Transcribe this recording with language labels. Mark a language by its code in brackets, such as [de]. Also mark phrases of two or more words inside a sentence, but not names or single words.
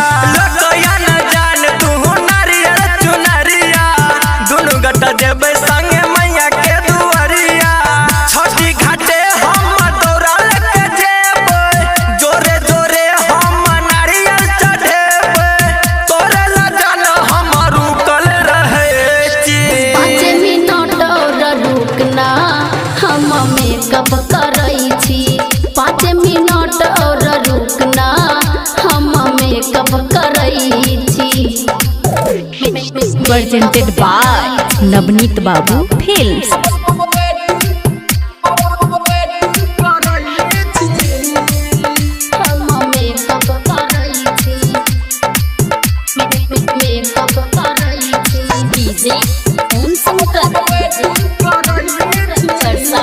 [mai] लगया न जान तू नारियर चुनरिया, दुनु गट जबे संगे मैया के दुआरिया। छठी घाटे हम दौड़ा लेके जेबै, जोरे जोरे हम नारियल चढ़ेबै, तोरे ला जान हम रुकल रहै छी। 5 मिनट और रुकना हम मेकअप करै छी। 5 मिनट और रुकना हम मेकअप करै छी। [en] presented by नवनीत बाबू फिल्म्स। [mai] हम मेकअप करै छी। मेकअप करै छी। डीजे ओम शंकर परसा